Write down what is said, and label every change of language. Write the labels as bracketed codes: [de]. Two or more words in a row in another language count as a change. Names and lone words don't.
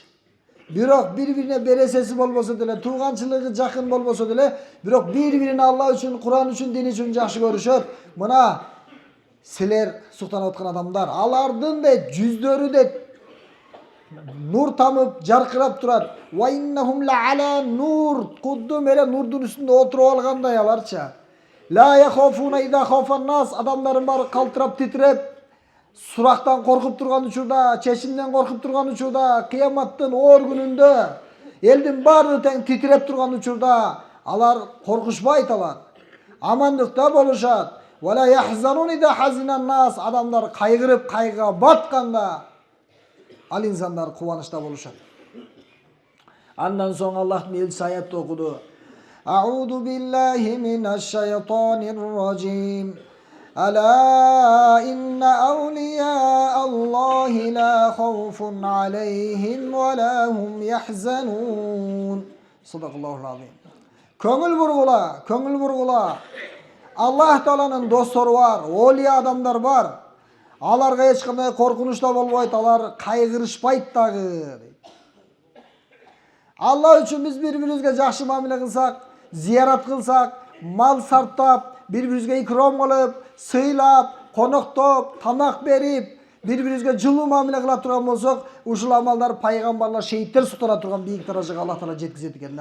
[ky] Бирок бири-бирине бересеси болбосо деле, тууганчылыгы жакын болбосо деле, бирок бири-бирин Алла үчүн, Куран үчүн, дин үчүн жакшы көрүшөт. Мына силер суктанып аткан адамдар, алардын дейт жүздөрү дейт нур тамып, жаркырап турат. [ar] وإنهم لعلى نور, [ky] куддум эле нурдун үстүндө отуруп алгандай аларча. [ar] لا يخافون إذا خاف الناس, [ky] адамдардын баары калтырап, титиреп, сурактан коркуп турган учурда, чечимден коркуп турган учурда, кыяматтын оор күнүндө, элдин баары тең титиреп турган учурда, алар коркушпайт алар. Амандыкта болушат. [ar] ولا يحزنون إذا حزن الناس, [ky] адамдар кайгырып, кайгыга батканда, ал инсандар кубанычта болушат. Андан соң Аллахтын элчиси аятты окуду. [ar] أعوذ بالله من الشيطان الرجيم. ألا إن أولياء الله لا خوف عليهم ولا هم يحزنون. صدق الله العظيم. [ky] Көңүл бургула. Аллах Тааланын достору бар, олия адамдар бар. Аларга эч кандай коркунуч да болбойт, алар кайгырышпайт дагы. Алла үчүн биз бири-бирибизге жакшы мамиле кылсак, зиярат кылсак, мал сарптап, бири-бирибизге икром кылып, сыйлап, коноктоп, тамак берип, бири-бирибизге жылуу мамиле кыла турган болсок, ушул амалдар пайгамбарлар, шейиттер суктана турган бийик даражага Аллах Таала жеткизет экен.